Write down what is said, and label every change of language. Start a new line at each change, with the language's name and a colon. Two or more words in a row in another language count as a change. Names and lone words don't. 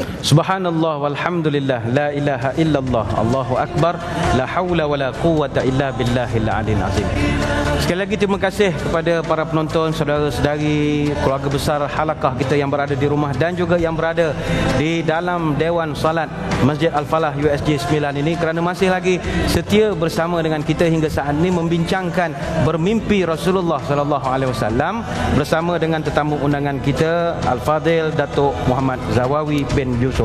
Arabic: سبحان الله والحمد لله لا إله إلا الله الله أكبر لا حول ولا قوة إلا بالله العلي العظيم.
Malay: Sekali lagi terima kasih kepada para penonton, saudara-saudari, keluarga besar halakah kita yang berada di rumah dan juga yang berada di dalam Dewan Salat Masjid Al-Falah USJ 9 ini, kerana masih lagi setia bersama dengan kita hingga saat ini membincangkan bermimpi Rasulullah
Arabic: صلى الله عليه وسلم
Malay: bersama dengan tetamu undangan kita Al-Fadil Datuk Muhammad Zawawi bin Yusuf.